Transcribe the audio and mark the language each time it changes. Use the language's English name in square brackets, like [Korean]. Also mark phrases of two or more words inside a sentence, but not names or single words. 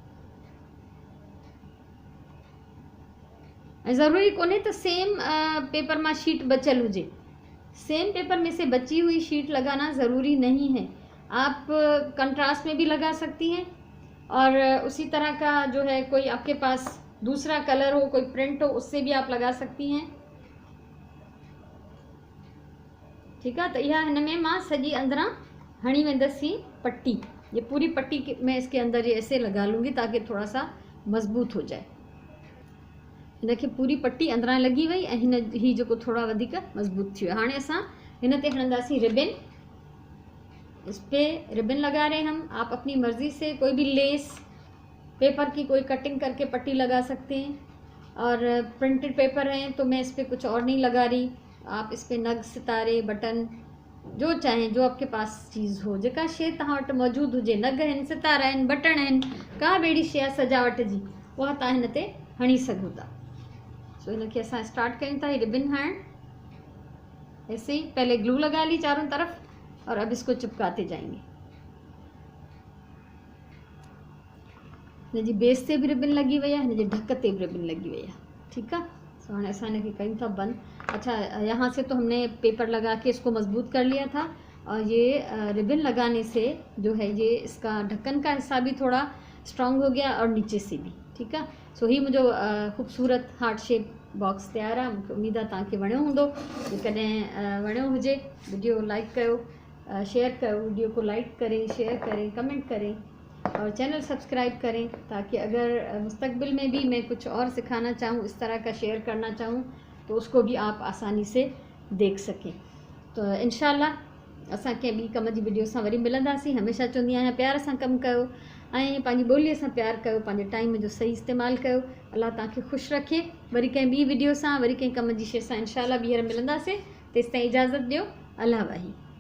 [Hindi] ज़रूरी कोने तो सेम पेपर में शीट बचल हुए, सेम पेपर में से बची हुई शीट लगाना ज़रूरी नहीं है। आप कंट्रास्ट में भी लगा सकती हैं और उसी तरह का जो है कोई आपके पास दूसरा कलर हो, कोई प्रिंट हो, उससे भी आप लगा सकती हैं। ठीक है, तो यह इनमें [Sindhi] मां सजी अंदरा हणी वेंदसी पट्टी, [Hindi] ये पूरी पट्टी मैं इसके अंदर ये ऐसे लगा लूँगी ताकि थोड़ा सा मजबूत हो जाए। [Sindhi] इनके पूरी पट्टी अंदरा लगी वही ऐं हिन ही जो थोड़ा वधिक मजबूत थी। हाँ असां हिन ते हणंदासीं रिबिन, [Hindi] इस पे रिबिन लगा रहे हम। आप अपनी मर्ज़ी से कोई भी लेस पेपर की कोई कटिंग करके पट्टी लगा सकते हैं, और प्रिंटेड पेपर हैं तो मैं इस पर कुछ और नहीं लगा रही। आप इस पर नग, सितारे, बटन जो चाहें, जो आपके पास चीज़ हो, [Sindhi] जेका शइ तव्हां वटि मौजूदु हुजे, नग आहिनि, सितारा आहिनि, बटण आहिनि, का बि अहिड़ी शइ आहे सजावट जी, उहा तव्हां हिन ते हणी सघो था। सो इनके असां स्टार्ट कयूं था। [Hindi] ये रिबिन हण ऐसे ही पहले ग्लू लगा ली चारों तरफ और अब इसको चिपकाते जाएंगे। [Sindhi] हिन जी बेस ते भी रिबिन लगी वही है, हिन जे ढक ते भी रिबिन लगी वही है। [Hindi] ठीक है, [Sindhi] सो हाँ असां इनके कयूं था बंद। [Hindi] अच्छा, यहाँ से तो हमने पेपर लगा के इसको मजबूत कर लिया था, और ये रिबिन लगाने से जो है ये इसका ढक्कन का हिस्सा भी थोड़ा स्ट्रॉन्ग हो गया और नीचे से भी। ठीक है, सो ही मुझो ख़ूबसूरत हार्ट शेप बॉक्स तैयार है। मुझे उम्मीद है [Sindhi] तव्हांखे वणियो हूंदो। जेकॾहिं वणियो हुजे वीडियो लाइक कयो, शेयर कयो, [Hindi] वीडियो को लाइक करें, शेयर करें, कमेंट करें और चैनल सब्सक्राइब करें, ताकि अगर मुस्तकबिल में भी मैं कुछ और सिखाना चाहूँ, इस तरह का शेयर करना चाहूँ, तो उसको भी आप आसानी से देख सकें। [Sindhi] तो इंशाल्लाह असां कंहिं ॿी कम जी वीडियो सां वरी मिलंदासीं। हमेशह चवंदी आहियां प्यार सां कमु कयो ऐं पंहिंजी ॿोलीअ सां प्यार कयो, पंहिंजे टाइम जो सही इस्तेमालु कयो। अल्लाह तव्हांखे ख़ुशि रखे। वरी कंहिं ॿी वीडियो सां, वरी कंहिं कम जी शइ सां इंशाल्लाह ॿीहर मिलंदासीं। तेसिताईं इजाज़त ॾियो। अल्लाह वाही।